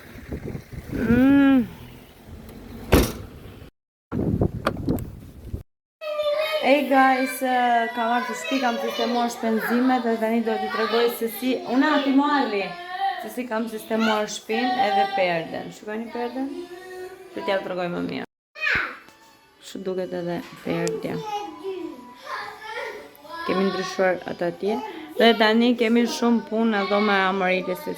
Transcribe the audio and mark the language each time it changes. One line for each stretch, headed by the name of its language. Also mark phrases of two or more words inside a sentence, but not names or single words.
English: Hey guys,
Albanian: kam ardhur shtëpi, kam sistemuar shpenzimet dhe tani do t'i tregoj se si...
Italian: Un attimo
Albanian: Arli, Se si kam sistemuar shtëpinë edhe perden. Shikoni perden? Për t'ja tregoj më mirë. Kështu duket edhe perdja. Kemi ndryshuar ato atje. Dhe tani kemi shumë punë edhe me Amarilesit.